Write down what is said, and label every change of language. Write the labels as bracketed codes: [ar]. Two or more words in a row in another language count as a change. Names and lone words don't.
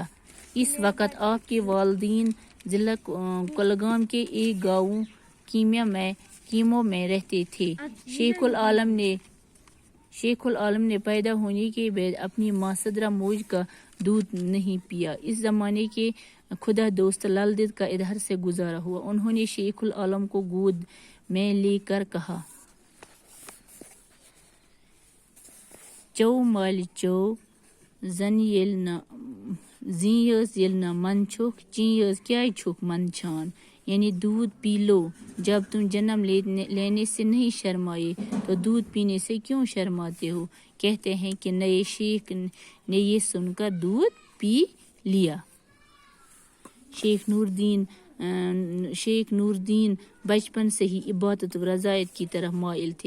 [ur] اس وقت آپ کے والدین ضلع کولگام کے ایک گاؤں کیمو میں رہتے تھے. شیخ العالم نے پیدا ہونے کے بعد اپنی ماں صدرہ موج کا دودھ نہیں پیا. اس زمانے کے خدا دوست لال دید کا ادھر سے گزارا ہوا. انہوں نے شیخ العالم کو گود میں لے کر کہا، [ks] چو مال چو زن یز یل نہ من چھک چین یز کیا چھک من چھان، [ur] یعنی دودھ پی لو. جب تم جنم لینے سے نہیں شرمائے تو دودھ پینے سے کیوں شرماتے ہو؟ کہتے ہیں کہ نئے شیخ نے یہ سن کر دودھ پی لیا. شیخ نور الدین بچپن سے ہی عبادت و رضایت کی طرف مائل تھے.